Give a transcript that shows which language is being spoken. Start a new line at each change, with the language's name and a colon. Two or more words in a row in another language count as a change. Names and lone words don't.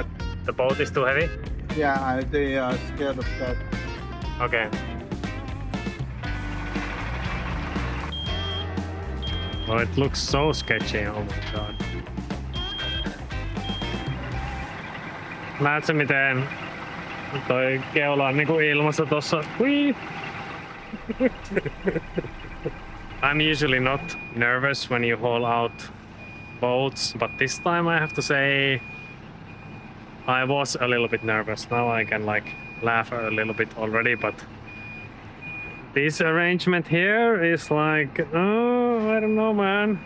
English: the boat is too heavy? yeah, they are scared of that. Okay. Well, it looks so sketchy, oh my god.
Finnish: Näetkö miten toi keula on niinku ilmassa tossa? Hui!
English: I'm usually not nervous when you haul out boats, but this time I have to say I was a little bit nervous. Now I can like laugh a little bit already, but this arrangement here is like, oh, I don't know, man.